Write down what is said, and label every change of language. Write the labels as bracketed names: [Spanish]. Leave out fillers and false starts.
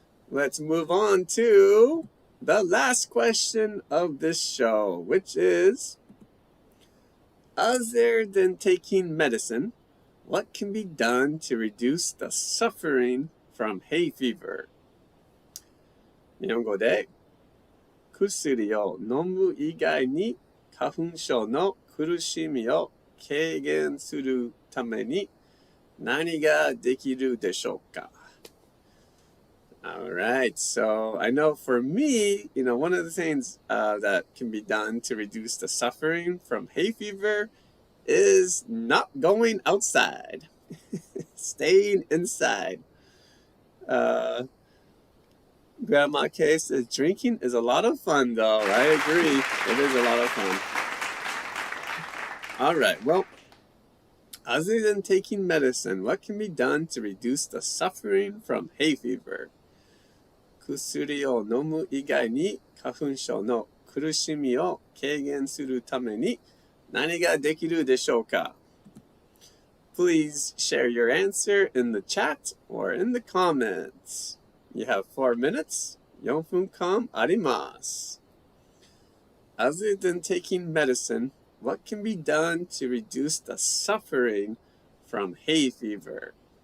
[English] Let's move on to the last question of this show, which is, other than taking medicine, what can be done to reduce the suffering from hay fever? [Japanese] 日本語で、薬を飲む以外に花粉症の苦しみを軽減するために何ができるでしょうか? [English] All right, so I know for me, one of the things that can be done to reduce the suffering from hay fever is not going outside, staying inside. Grandma K says, drinking is a lot of fun, though. I agree. It is a lot of fun. All right. Well, other than taking medicine, what can be done to reduce the suffering from hay fever? [Japanese] 薬を飲む以外に花粉症の苦しみを軽減するために何ができるでしょうか? [English] Please share your answer in the chat or in the comments. You have 4 minutes. [Japanese] 4分間あります. [English] Other than taking medicine, what can be done to reduce the suffering from hay fever?